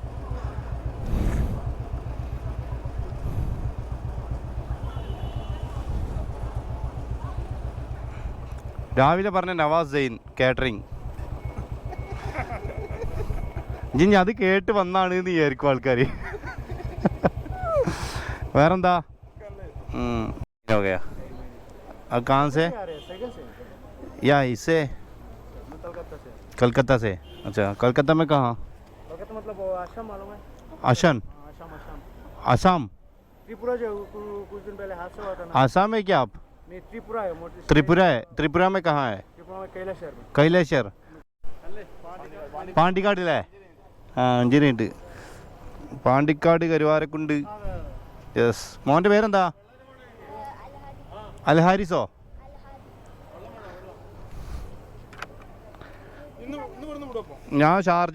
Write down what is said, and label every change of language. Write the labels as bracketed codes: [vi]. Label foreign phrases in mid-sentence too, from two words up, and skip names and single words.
[ml] രാവിലെ പറഞ്ഞ നവാസ് സെയിൻ കാറ്ററിംഗ്. ഇനി അത് കേട്ട് വന്നാണ് എന്ന് വിചാരിക്കും ആൾക്കാർ. വേറെന്താ? [hi] कहाँ से? या इससे कलकत्ता से. अच्छा, कलकत्ता में कहाँ? कलकत्ता मतलब आसाम मालूम है? आसान? आसाम? त्रिपुरा जो कुछ दिन पहले हादसा हुआ था ना. आसाम है क्या आप? नहीं, त्रिपुरा है. त्रिपुरा है. त्रिपुरा में कहाँ है? त्रिपुरा में कैलाशहर में. [ml] कैलाशहर പാണ്ടിക്കാടില്ലേ? ആ, 5 മിനിറ്റ്. പാണ്ടിക്കാട് കരുവാരക്കുണ്ട്. യെസ്. മോൻ്റെ പേരെന്താ? അൽഹാരിസോ? ഞാൻ ഷാർജ.